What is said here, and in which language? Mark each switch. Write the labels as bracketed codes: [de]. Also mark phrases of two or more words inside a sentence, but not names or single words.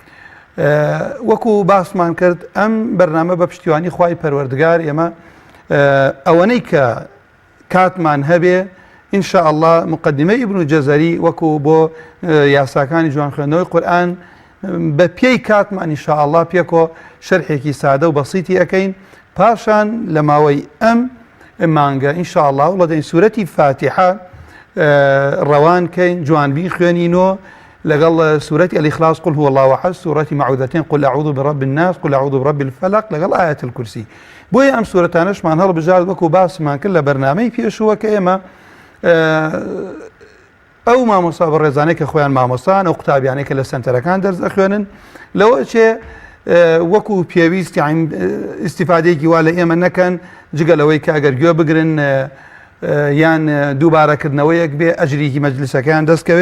[ckb] وەکو باسمان کرد ئەم بەرنامە بە پشتیوانی خوای پەروەردگار ئێمە ئەوەنەی کە کاتمان هەبێ [ar] ئینشاء الله [ckb] مقدمەی ئیبن جەزەری وەکو بۆ یاساکانی جوان خوێندنەوەی قورئان بە پێی کاتمان [ar] ئینشاء الله [ckb] پێکۆ شەرحێکی سادە و بەسیتی ئەەکەین. پاشان لە ماوەی ئەم مانگە [ar] ئینشاء الله [ckb] وڵە دەین سوورەتی فاتحە ڕەوان کەین، جوانبی خوێنینەوە لەگەڵ سوورەتی الإخلاص [ar] قل هو الله أحد، [ckb] سوورەتی معوذەتین [ar] قل أعوذ برب الناس، قل أعوذ برب الفلق، [ckb] لەگەڵ ئايەت الکورسی. بۆیە ئەم سوورەتانەشمان هەڵبژارد وەکو باسمان کرد لە بەرنامەی پێشووە کە ئێمە ئەو مامۆستا بەڕێزانەی کە خۆیان مامۆستان ئەو قوتابیانەی کە لە سەنتەرەکان دەرس دەخوێنن لەوە چێ وەکو پێویست ئیستیفادەیەکی وا لە ئێمە نەکەن جگە لەوەی کە ئەگەر گوێ بگرن یان دووبارەکردنەوەیەک بێ ئەجریکی مەجلیسەکەیان دەستکەوێ.